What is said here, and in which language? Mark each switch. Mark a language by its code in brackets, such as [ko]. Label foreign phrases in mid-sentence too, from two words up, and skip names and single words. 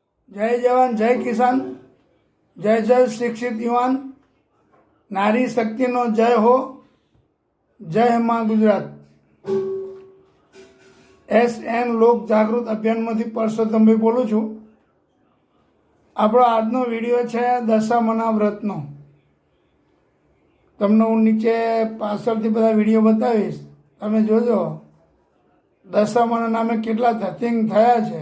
[gu] જય જવાન જય કિસાન જય જય શિક્ષિત યુવાન નારી શક્તિનો જય હો જય માં ગુજરાત SN લોક જાગૃત અભિયાનમાંથી પરસોત્તમભાઈ બોલું છું। આપણો આજનો વિડીયો છે દશામાના વ્રતનો। તમને હું નીચે પાછળથી બધા વિડીયો બતાવીશ, તમે જોજો દશામાના નામે કેટલા ધતિંગ થયા છે।